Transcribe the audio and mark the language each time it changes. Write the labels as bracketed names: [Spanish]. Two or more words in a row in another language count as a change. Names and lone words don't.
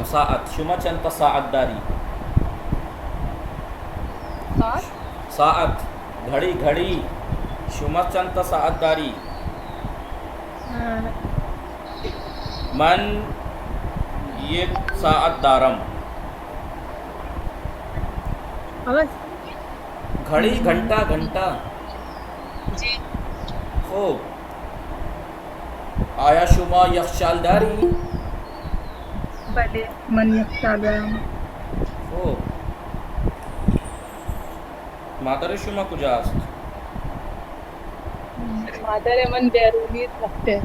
[Persian] ساعت شما چند تا ساعت داری؟ ساعت घड़ी شما چند تا ساعت داری؟ من یک ساعت دارم. [Hindi] घड़ी घंटा. जी. [Persian] خوب. آیا شما یخچال داری؟ بله من یخچال دارم. خوب. مادر شما کجاست؟ مادر من بیرونی رفته.